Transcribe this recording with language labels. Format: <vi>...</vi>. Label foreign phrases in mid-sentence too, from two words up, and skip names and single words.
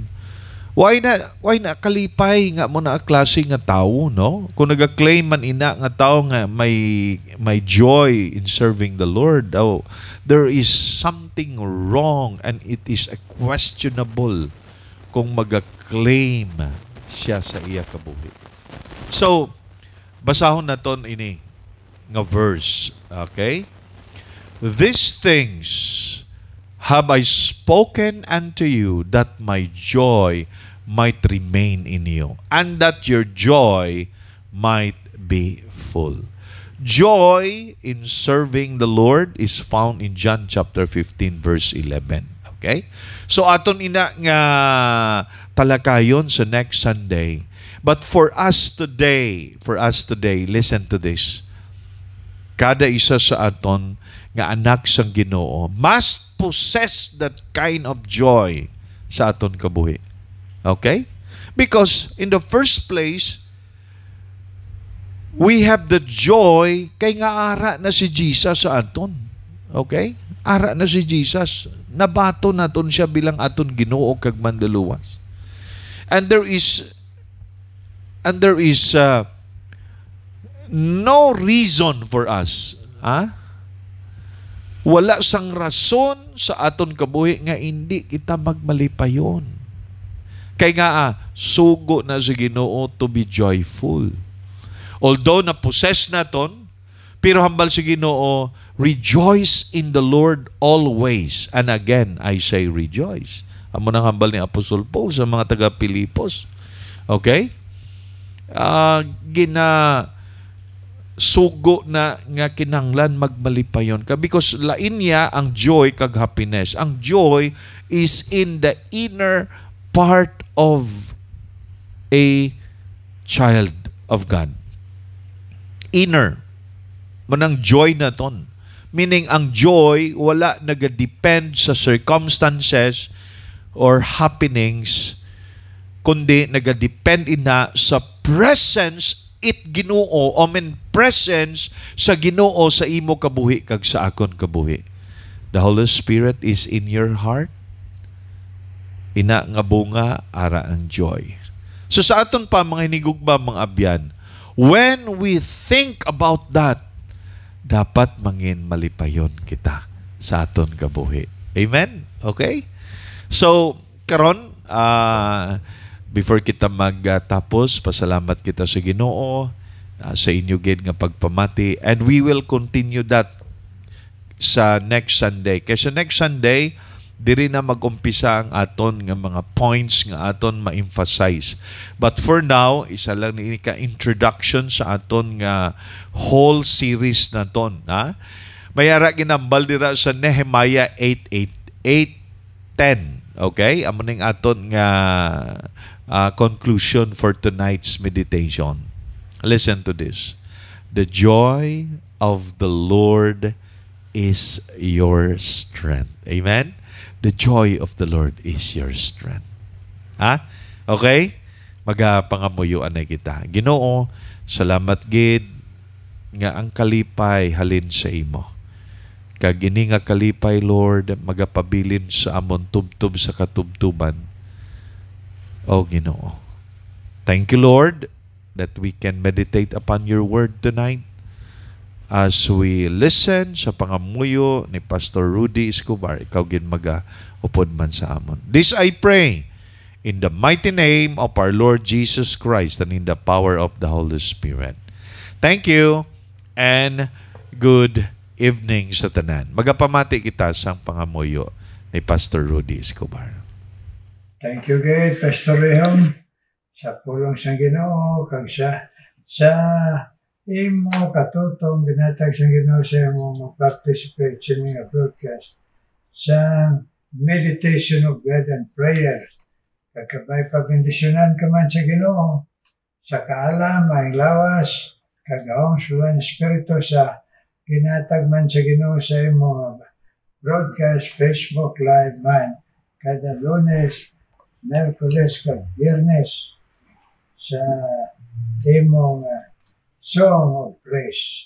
<hil>Why na kalipay nga mo na klase nga tawo, no? Kung naga-claim man ina nga tawo nga may</hil> <en>joy in serving the Lord, there is something wrong and it is a questionable</en> <hil>kung maga-claim siya sa iya kabuhi. So, basahon naton ini nga verse, okay?</hil> <en>These things have I spoken unto you, that my joy might remain in you, and that your joy might be full. Joy in serving the Lord is found in John chapter 15 verse 11.</en> <hil>Okay? So aton ina nga talakayon sa</hil> <en>next Sunday. But for us today, listen to this.</en> <hil>Kada isa sa aton nga anak sang Ginoo</hil> <en>must possess that kind of joy</en> <hil>sa aton kabuhi.</hil> <en>Okay? Because in the first place, we have the joy</en> <hil>kay nga ara na si Jesus sa aton. Okay? Ara na si Jesus. Nabato naton siya bilang aton Ginoo kag manluluwas.</hil> <en>And there is no reason for us.</en> <hil>Wala sang rason sa aton kabuhi nga hindi kita magmalipayon. Kay nga sugo na sa Ginoo</hil> <en>to be joyful.</en> <hil>Although na-possess naton, pero hambal sa Ginoo,</hil> <en>rejoice in the Lord always. And again, I say rejoice.</en> <hil>Amo nang hambal ni Apostol Paul sa mga taga-Pilipos. Okay? Sugo na nga kinanglan magmalipayon ka because lain niya ang joy kag happiness.</hil> <en>Ang joy is in the inner part of a child of God. Inner.</en> <hil>Manang joy na ton. Meaning ang joy wala nagadepend sa</hil> <en>circumstances or happenings,</en> <hil>kundi nagadepend ina sa presence Ginoo, presence sa Ginoo sa imo kabuhi kag sa akon kabuhi.</hil> <en>The Holy Spirit is in your heart.</en> <hil>Ina nga bunga ara ang joy. So sa aton pa mga hinigugma mga abyan,</hil> <en>when we think about that,</en> <hil>dapat mangin malipayon kita sa aton kabuhi. Amen? Okay? So karon before kita magtapos, pasalamat kita sa Ginoo sa inyo gid nga pagpamati,</hil> <en>and we will continue that sa next Sunday.</en> <hil>Kaya sa</hil> <en>next Sunday,</en> <hil>diri na mag-umpisa ang aton nga mga points nga aton ma-emphasize.</hil> <en>But for now,</en> <hil>isa lang ni ka-introduction sa aton nga</hil> <en>whole series</en> <hil>na ton. Mayara ginambal dira sa Nehemiah 8:10. Okay? Amo ning aton nga conclusion</hil> <en>for tonight's meditation. Listen to this. The joy of the Lord is your strength. Amen? The joy of the Lord is your strength. Okay?</en> <hil>Magapangamuyuan na kita. Ginoo, salamat gid nga ang kalipay halin sa imo. Kag ini nga kalipay, Lord, magapabilin sa amon tubtub sa katubtuban. O Ginoo.</hil> <en>Thank you, Lord, that we can meditate upon your word tonight as we listen</en> <hil>sa pangamuyo ni Pastor Rudy Escobar. Ikaw gin upod man sa amon.</hil> <en>This I pray in the mighty name of our Lord Jesus Christ and in the power of the Holy Spirit. Thank you and good evening</en> <hil>sa tanan. Magapamati kita sa pangamuyo ni Pastor Rudy Escobar.</hil> <en>Thank you,</en> <hil>gid, Pastor Rehom, sa pulong sa Ginoo kag sa imo katutong binatag sa Ginoo sa imo mag-participate sa mga broadcast sa</hil> <en>meditation of God and prayer.</en> <hil>Kagkabay pabindisyonan ka man sa Ginoo sa kaalam ay lawas kagawang suwan espiritu sa ginatag man sa Ginoo sa imo broadcast Facebook live man kada Lunes, Merkules kag Biyernes sa imong</hil> <en>song of praise.</en>